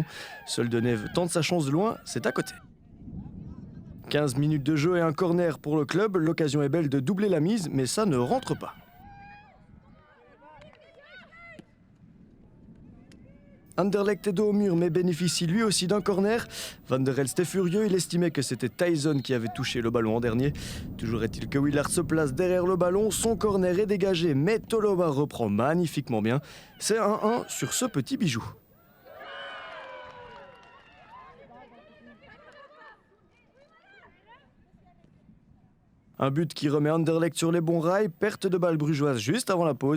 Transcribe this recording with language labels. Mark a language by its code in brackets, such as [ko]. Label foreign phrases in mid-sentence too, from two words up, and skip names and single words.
[fr] Seul Deneve tente sa chance de loin, c'est à côté. 15 minutes de jeu et un corner pour le club. L'occasion est belle de doubler la mise, mais ça ne rentre pas. Anderlecht est dos au mur, mais bénéficie lui aussi d'un corner. Van der Elst est furieux, il estimait que c'était Tyson qui avait touché le ballon en dernier. Toujours est-il que Willard se place derrière le ballon, son corner est dégagé, mais Tolova reprend magnifiquement bien. C'est 1-1 sur ce petit bijou. Un but qui remet Anderlecht sur les bons rails, perte de balle brugeoise juste avant la pause.